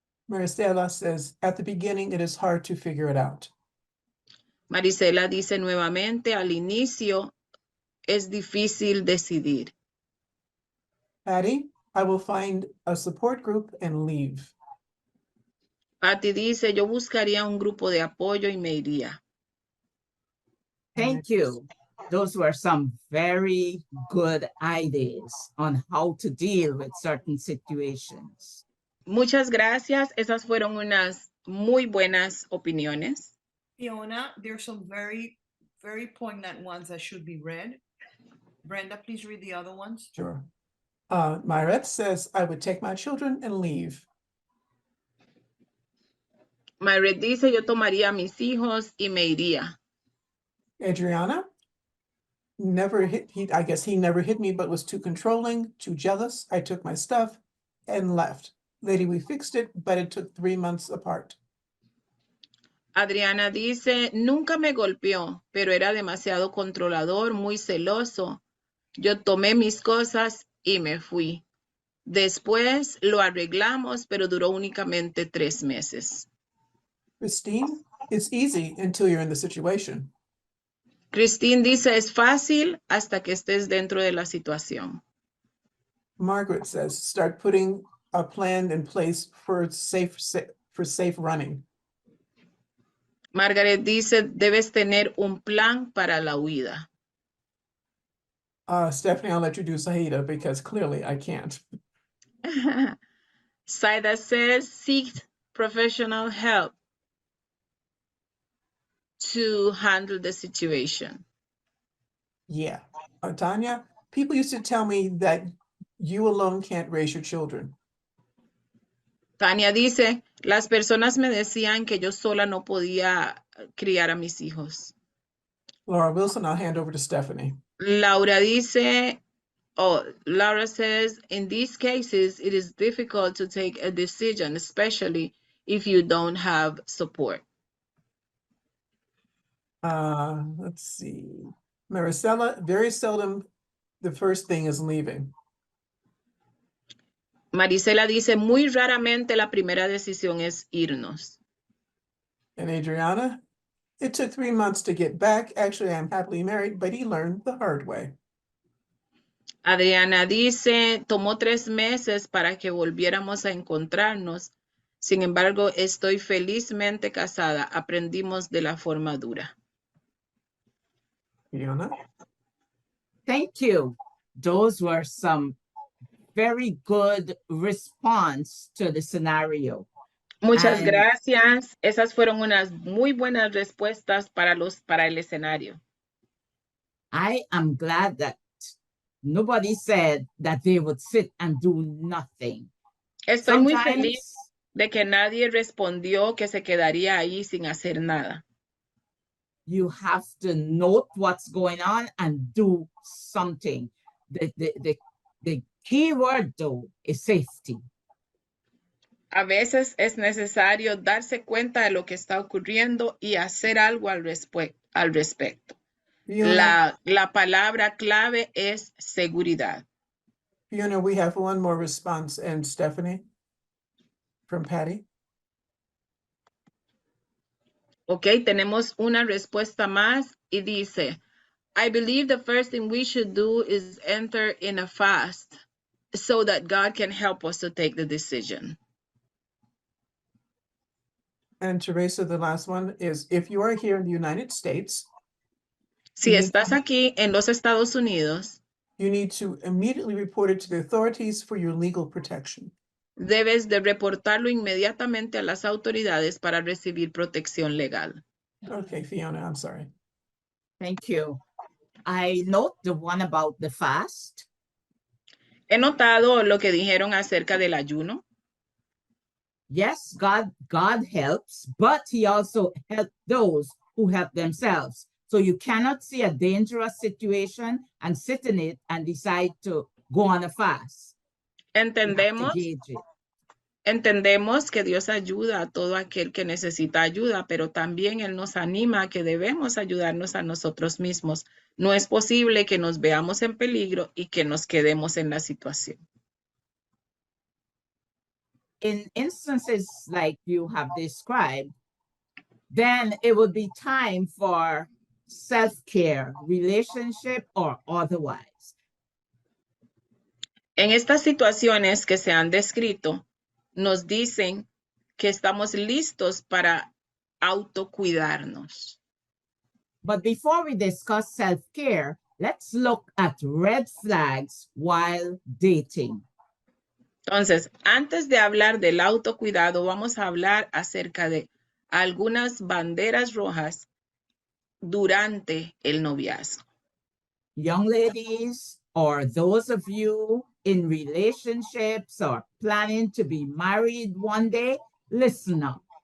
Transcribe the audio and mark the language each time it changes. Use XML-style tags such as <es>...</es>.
<en>Maricela says, at the beginning, it is hard to figure it out.</en> <es>Marisela dice nuevamente, al inicio es difícil decidir.</es> <en>Patty, I will find a support group and leave.</en> <es>Patty dice, yo buscaría un grupo de apoyo y me iría.</es> <en>Thank you. Those were some very good ideas on how to deal with certain situations.</en> <es>Muchas gracias. Esas fueron unas muy buenas opiniones.</es> <en>Fiona, there's some very, very poignant ones that should be read. Brenda, please read the other ones. Sure. Myret says, I would take my children and leave.</en> <es>Myret dice, yo tomaría a mis hijos y me iría.</es> <en>Adriana, never hit, I guess he never hit me, but was too controlling, too jealous. I took my stuff and left. Lady, we fixed it, but it took 3 months apart.</en> <es>Adriana dice, nunca me golpeó, pero era demasiado controlador, muy celoso. Yo tomé mis cosas y me fui. Después lo arreglamos, pero duró únicamente 3 meses.</es> <en>Christine, it's easy until you're in the situation.</en> <es>Christine dice, es fácil hasta que estés dentro de la situación.</es> <en>Margaret says, start putting a plan in place for safe running.</en> <es>Margaret dice, debes tener un plan para la huida.</es> <en>Stephanie, I'll let you do Sahida because clearly I can't. Saida says, seek professional help to handle the situation. Yeah. Tanya, people used to tell me that you alone can't raise your children.</en> <es>Tania dice, las personas me decían que yo sola no podía criar a mis hijos.</es> <en>Laura Wilson, I'll hand over to Stephanie.</en> <es>Laura dice,</es> <en>Laura says, in these cases, it is difficult to take a decision, especially if you don't have support. Let's see. Maricela, very seldom the first thing is leaving.</en> <es>Marisela dice, muy raramente la primera decisión es irnos.</es> <en>And Adriana, it took 3 months to get back. Actually, I'm happily married, but he learned the hard way.</en> <es>Adriana dice, tomó 3 meses para que volviéramos a encontrarnos. Sin embargo, estoy felizmente casada. Aprendimos de la forma dura.</es> <en>Fiona? Thank you. Those were some very good response to the scenario.</en> <es>Muchas</es> <en>And-</en> <es>gracias. Esas fueron unas muy buenas respuestas para el escenario.</es> <en>I am glad that nobody said that they would sit and do nothing.</en> <es>Estoy muy</es> <en>Sometimes</en> <es>feliz de que nadie respondió que se quedaría ahí sin hacer nada.</es> <en>you have to note what's going on and do something. The key word though is safety.</en> <es>A veces es necesario darse cuenta de lo que está ocurriendo y hacer algo al respecto.</es> <en>Fiona,</en> <es>La palabra clave es seguridad.</es> <en>Fiona, we have one more response. And Stephanie from Patty.</en> <es>Ok, tenemos una respuesta más y dice,</es> <en>I believe the first thing we should do is enter in a fast so that God can help us to take the decision. And Teresa, the last one is, if you are here in the United States,</en> <es>Si estás aquí en los Estados Unidos,</es> <en>you need to immediately report it to the authorities for your legal protection.</en> <es>debes de reportarlo inmediatamente a las autoridades para recibir protección legal.</es> <en>Okay, Fiona, I'm sorry. Thank you. I note the one about the fast.</en> <es>He notado lo que dijeron acerca del ayuno.</es> <en>Yes, God helps, but he also helps those who help themselves. So you cannot see a dangerous situation and sit in it and decide to go on a fast. You have to</en> <es>Entendemos,</es> <en>gauge it.</en> <es>entendemos que Dios ayuda a todo aquel que necesita ayuda, pero también Él nos anima a que debemos ayudarnos a nosotros mismos. No es posible que nos veamos en peligro y que nos quedemos en la situación.</es> <en>In instances like you have described, then it would be time for self-care, relationship or otherwise.</en> <es>En estas situaciones que se han descrito, nos dicen que estamos listos para autocuidarnos.</es> <en>But before we discuss self-care, let's look at red flags while dating.</en> <es>Entonces, antes de hablar del autocuidado, vamos a hablar acerca de algunas banderas rojas durante el noviazgo.</es> <en>Young ladies, or those of you in relationships or planning to be married one day, listen up.</en>